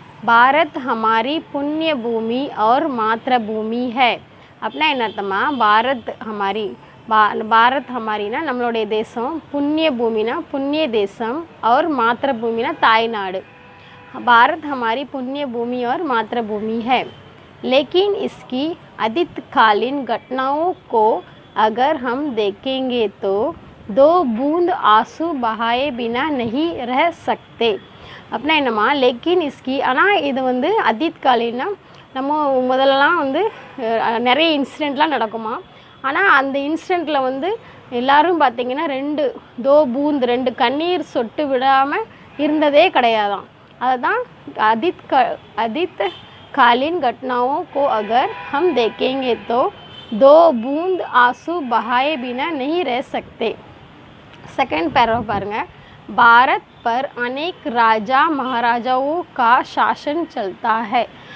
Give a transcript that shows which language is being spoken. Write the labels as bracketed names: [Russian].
[Hindi] பாரத் ஹமாரி புண்ணிய பூமி और மாத்ருபூமி है. [Tamil] அப்படின்னா என்ன அர்த்தமா? பாரத் ஹமாரினா நம்மளுடைய தேசம், புண்ணிய பூமினா புண்ணிய தேசம், और மாத்ருபூமினா தாய்நாடு. [Hindi] भारत हमारी पुण्य भूमि और मातृभूमि है, लेकिन इसकी अतीतकालीन घटनाओं को अगर हम देखेंगे तो 2 बूंद आंसू बहाए बिना नहीं रह सकते. [Tamil] அப்படின்னா என்னம்மா? [Hindi] लेकिन इसकी [Tamil] ஆனால் இது வந்து अतीतकालीना நம்ம முதல்லலாம் வந்து நிறைய இன்சிடெண்ட்லாம் நடக்குமா. ஆனால் அந்த இன்சிடெண்ட்டில் வந்து எல்லோரும் பார்த்திங்கன்னா 2 கண்ணீர் சொட்டு விடாமல் இருந்ததே கிடையாதான். அதுதான் [Hindi] अतीतकालीन घटनाओं को अगर हम देखेंगे तो 2 बूंद आंसू बहाए बिना नहीं रह सकते. सेकंड पैराग्राफ [Tamil] பாருங்கள். [Hindi] भारत पर अनेक राजा महाराजाओं का शासन चलता है.